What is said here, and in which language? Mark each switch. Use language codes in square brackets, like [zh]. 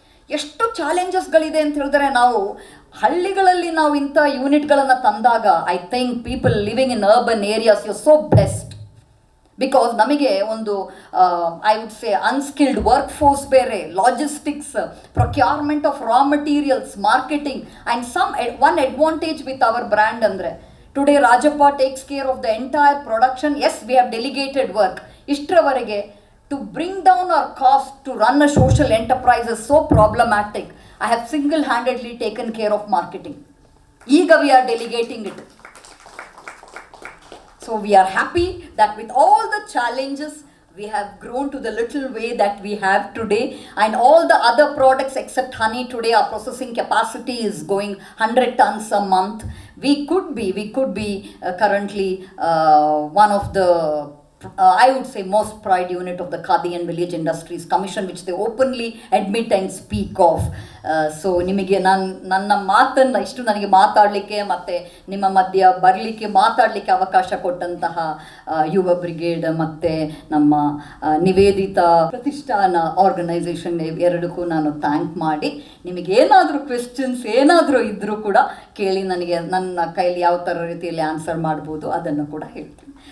[kn] ಎಷ್ಟು ಚಾಲೆಂಜಸ್ಗಳಿದೆ ಅಂತ ಹೇಳಿದ್ರೆ, ನಾವು ಹಳ್ಳಿಗಳಲ್ಲಿ ನಾವು ಇಂಥ ಯೂನಿಟ್ಗಳನ್ನು ತಂದಾಗ, [en] I think people living in urban areas you so blessed, because [kn] ನಮಗೆ ಒಂದು [en] I would say unskilled work force ಬೇರೆ, logistics, procurement of raw materials, marketing, and one advantage with our brand ಅಂದರೆ, today Rajappa takes care of the entire production. Yes, we have delegated work. [kn] ಇಷ್ಟರವರೆಗೆ [en] to bring down our cost to run a social enterprise is so problematic. I have single-handedly taken care of marketing. [kn] Ega [en] we are delegating it. So we are happy that with all the challenges, we have grown to the little way that we have today, and all the other products except honey today, our processing capacity is going 100 tons a month. We could be currently one of the I would say most pride unit of the Khadi and Village Industries Commission, which they openly admit and speak of. [kn] So ನಿಮಗೆ ನನ್ನ ಮಾತನ್ನು ಇಷ್ಟು ನನಗೆ ಮಾತಾಡಲಿಕ್ಕೆ ಮತ್ತು ನಿಮ್ಮ ಮಧ್ಯ ಬರಲಿಕ್ಕೆ ಮಾತಾಡಲಿಕ್ಕೆ ಅವಕಾಶ ಕೊಟ್ಟಂತಹ ಯುವ ಬ್ರಿಗೇಡ್ ಮತ್ತು ನಮ್ಮ ನಿವೇದಿತಾ ಪ್ರತಿಷ್ಠಾನ ಆರ್ಗನೈಸೇಷನ್ ಎರಡಕ್ಕೂ ನಾನು ಥ್ಯಾಂಕ್ ಮಾಡಿ, ನಿಮಗೇನಾದರೂ ಕ್ವೆಶ್ಚನ್ಸ್ ಏನಾದರೂ ಇದ್ದರೂ ಕೂಡ ಕೇಳಿ, ನನಗೆ ನನ್ನ ಕೈಲಿ ಯಾವ ಥರ ರೀತಿಯಲ್ಲಿ ಆನ್ಸರ್ ಮಾಡ್ಬೋದು ಅದನ್ನು ಕೂಡ ಹೇಳ್ತೀನಿ.